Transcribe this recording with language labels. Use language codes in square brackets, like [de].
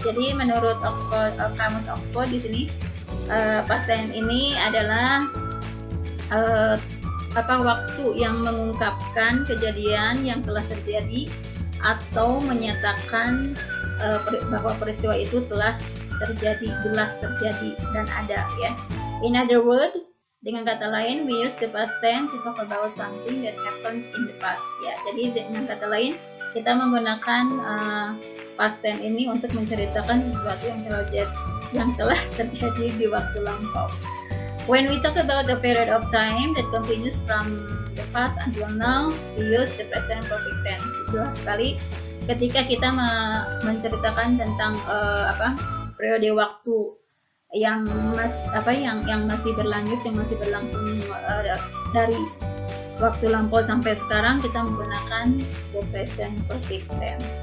[id] Jadi menurut Kamus Oxford di sini, past tense ini adalah waktu yang mengungkapkan kejadian yang telah terjadi atau menyatakan bahwa peristiwa itu telah terjadi, jelas terjadi dan ada ya. [en] In other words, [id] dengan kata lain, [en] we use the past tense to talk about something that happens in the past ya. [id] Jadi dengan kata lain, kita menggunakan past tense ini untuk menceritakan sesuatu yang telah terjadi di waktu lampau. [en] When we talk about a period of time that continues from the past until now, we use the present perfect tense. [id] Jelas sekali ketika kita menceritakan tentang periode waktu yang masih berlanjut, yang masih berlangsung dari waktu lampau sampai sekarang, kita menggunakan the present perfect tense.